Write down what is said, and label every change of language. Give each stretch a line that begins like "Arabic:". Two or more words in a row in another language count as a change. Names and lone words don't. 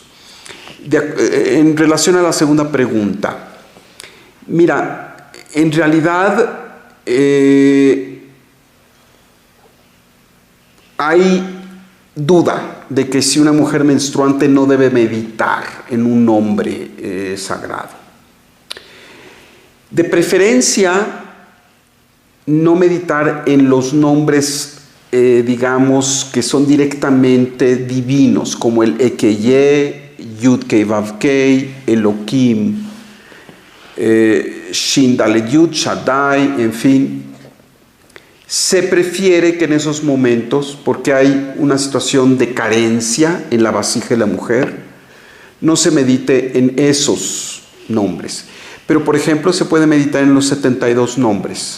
Spanish: En relación a la segunda pregunta, mira, en realidad hay duda de que si una mujer menstruante no debe meditar en un nombre sagrado. De preferencia, no meditar en los nombres, digamos, que son directamente divinos, como el Ekeye, Yud-Kei Vav-Kei, Elohim, Shin Dalet Yud, Shaddai, en fin. Se prefiere que en esos momentos, porque hay una situación de carencia en la vasija de la mujer, no se medite en esos nombres. Pero, por ejemplo, se puede meditar en los 72 nombres.